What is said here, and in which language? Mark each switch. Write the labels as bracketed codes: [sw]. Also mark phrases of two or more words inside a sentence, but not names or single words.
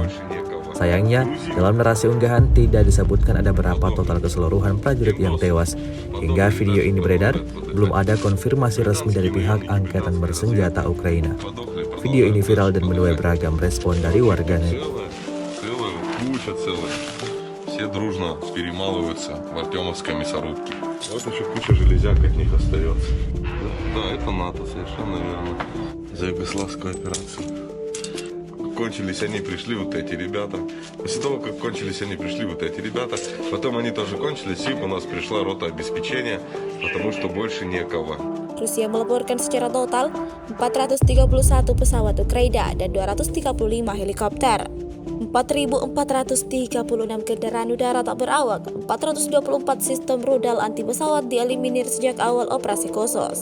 [id] Sayangnya, dalam narasi unggahan tidak disebutkan ada berapa total keseluruhan prajurit yang tewas. Hingga video ini beredar, belum ada konfirmasi resmi dari pihak Angkatan Bersenjata Ukraina. Video ini viral dan menuai beragam respon dari warganet. [ru] Все дружно перемалываются в Артемовской мясорубке. Вот еще куча железяк от них остается. Да, это НАТО, совершенно верно. За югославскую операцию. Кончились они, пришли вот эти ребята. После того, как кончились они, пришли вот эти ребята. Потом они тоже кончились, и у нас пришла рота обеспечения, потому что больше некого. [id] Rusia melaporkan secara total 431 pesawat Ukraina dan 235 helikopter, 4.436 kendaraan udara tak berawak, 424 sistem rudal anti pesawat dieliminir sejak awal operasi khusus.